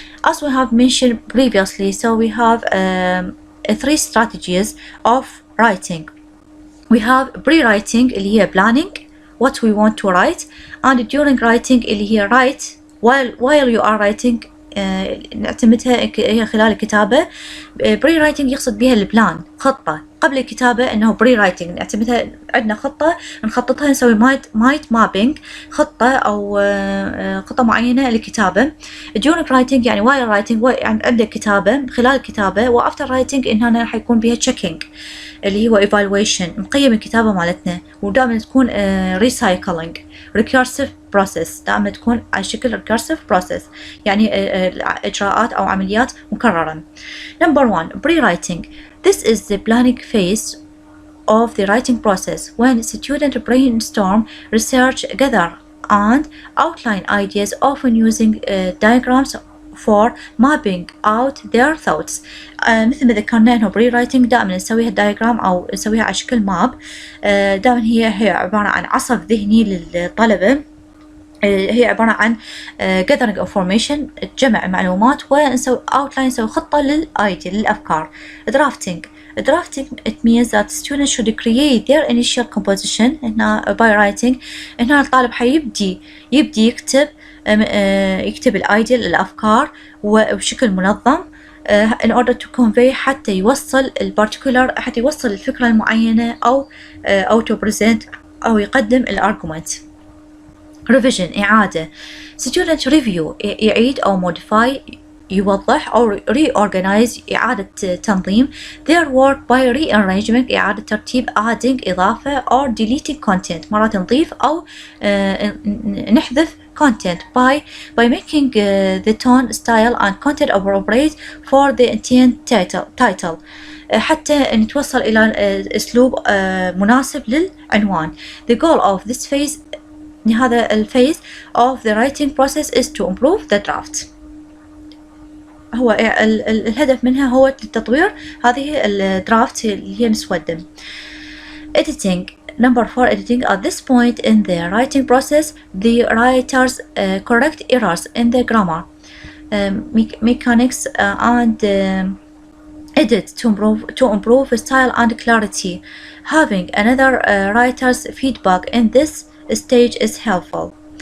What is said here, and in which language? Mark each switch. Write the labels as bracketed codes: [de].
[en] As we have mentioned previously, so we have three strategies of writing. We have pre-writing [ar] اللي هي [en] planning what we want to write, and during writing اللي هي write while you are writing. [ar] نعتمدها هي خلال الكتابة. بري رايتنج يقصد بها البلان، خطة قبل الكتابة، انه بري رايتنج نعتمدها عندنا خطة نخططها، نسوي مايند مابينج، خطة او خطة معينة للكتابة. [en] during writing [ar] يعني [en] while writing [ar] يعني عندك كتابة، خلال الكتابة وafter writing ان هنا حيكون بها checking اللي هو evaluation، نقيم الكتابة مالتنا، ودائما تكون [en] recycling recursive process، [ar] دائما تكون على شكل [en] recursive process [ar] يعني إجراءات أو عمليات مكررة. [en] Number 1 pre-writing. This is the planning phase of the writing process when students brainstorm, research, gather and outline ideas, often using diagrams for mapping out their thoughts. [ar] مثل ما ذكرنا انه بري رايتنج دائما نسويها دايجرام او نسويها على شكل ماب. دائما هي عبارة عن عصف ذهني للطلبة، هي عبارة عن gathering information، جمع معلومات، ونسوي outline، نسوي خطة للأيديا للأفكار. [en] drafting it means that students should create their initial composition. [ar] هنا [en] by writing [ar] هنا الطالب حيبدي يكتب الأيديا الأفكار وبشكل منظم [en] in order to convey، [ar] حتى يوصل البارتيكولر، حتى يوصل الفكرة المعينة أو [en] to present [ar] أو يقدم الارجومنت. [en] revision [ar] إعادة. [en] student review [ar] يعيد أو [en] modify، [ar] يوضح أو [en] reorganize [ar] إعادة تنظيم [en] their work by rearrangement، [ar] إعادة ترتيب، [en] adding [ar] إضافة [en] or deleting content، [ar] مرات نضيف أو نحذف [en] content by making the tone, style and content appropriate for the intent title، [ar] حتى نتوصل إلى أسلوب مناسب للعنوان. [en] The goal of this phase، [ar] هذا الفيز [en] of the writing process is to improve the draft. [ar] هو الهدف منها هو تطوير هذه الدرافت اللي هي مسودة. [en] editing. Number 4 editing. At this point in the writing process the writers correct errors in the grammar, mechanics and edit to improve style and clarity. Having another writer's feedback in this stage is helpful.